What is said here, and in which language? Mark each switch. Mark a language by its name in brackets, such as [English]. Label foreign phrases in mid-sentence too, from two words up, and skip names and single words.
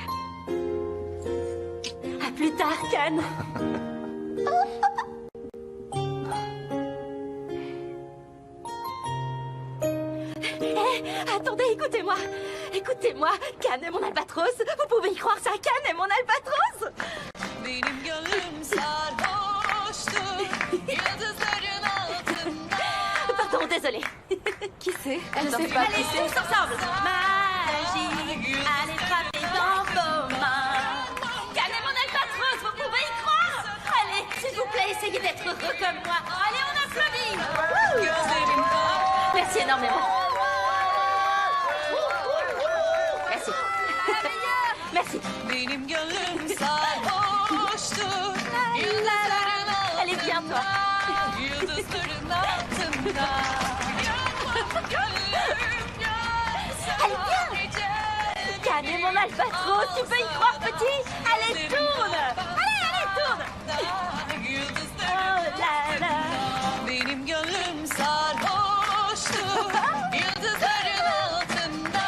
[French] À plus tard, Can. Attendez, écoutez-moi. Écoutez-moi. Can est mon albatros. Vous pouvez y croire, ça. Can est mon albatros. [Turkish] Benim gönlüm sarhoştu yıldızların altında. [French] Pardon, désolée. Qui c'est? Je sais pas. Allez, tous ensemble. Magie, allez frapper dans vos mains. Can est mon albatros, vous pouvez y croire. Allez, s'il vous plaît, essayez d'être heureux comme moi. Allez, on applaudit. Merci énormément. Merci. Merci. [Turkish] Benim gönlüm sarhoştu yıldızların altında. [French] Allez, viens, toi. [Turkish] Yıldızların altında. [French] Allez, viens. Can est mon albatros, tu peux y croire, petit. Allez, tourne. Allez, tourne. Oh là là. [Turkish] Benim gönlüm sarhoştu yıldızların altında.